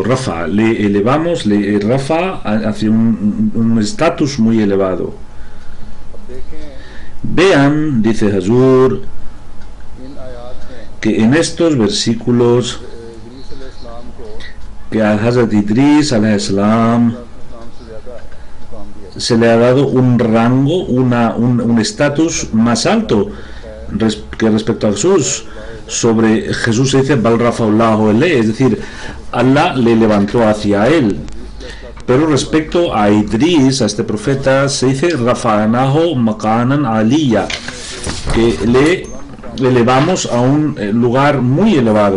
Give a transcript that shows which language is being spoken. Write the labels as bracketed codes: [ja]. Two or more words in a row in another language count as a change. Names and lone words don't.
[es] Rafa, le elevamos, Rafa hacia un estatus muy elevado. Vean, dice Hazur, que en estos versículos que a Hazrat Idris [ar] عليه السلام [es] se le ha dado un rango, un estatus más alto que respecto a Jesús. Sobre Jesús se dice [ar] بل رفعه الله إليه, [es] es decir, Allah le levantó hacia él. Pero respecto a Idris, a este profeta, se dice [ar] رفعناه مكانا عليا, [es] que le elevamos a un lugar muy elevado.